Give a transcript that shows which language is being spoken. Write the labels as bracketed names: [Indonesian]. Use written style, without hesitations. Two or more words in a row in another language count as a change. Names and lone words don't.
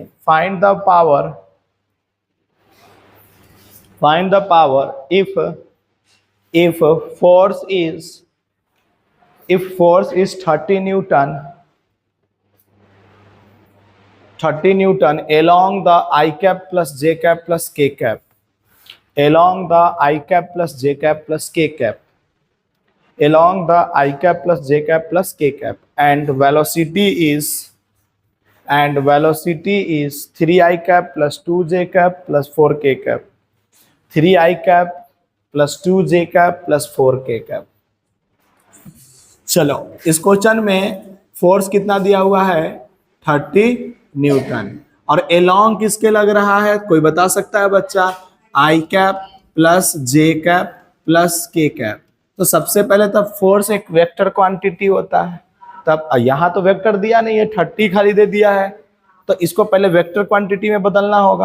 [English] find the power, find the power if force is 30 newton, 30 newton along the I cap plus J cap plus K cap, along the I cap plus J cap plus K cap, along the I cap plus J cap plus K cap, and velocity is 3I cap plus 2J cap plus 4K cap, 3I cap plus 2J cap plus 4K cap। [Hindi] चलो, इस क्वेश्चन में फोर्स कितना दिया हुआ है? 30 न्यूटन। और एलॉन्ग किसके लग रहा है, कोई बता सकता है बच्चा? [English] I cap plus J cap plus K cap. [Hindi] तो सबसे पहले तब फोर्स एक [English] vector quantity [Hindi] होता है, तब यहाँ तो वेक्टर दिया नहीं है, 30 खाली दे दिया है, तो इसको पहले [English] vector quantity [Hindi] में बदलना होगा।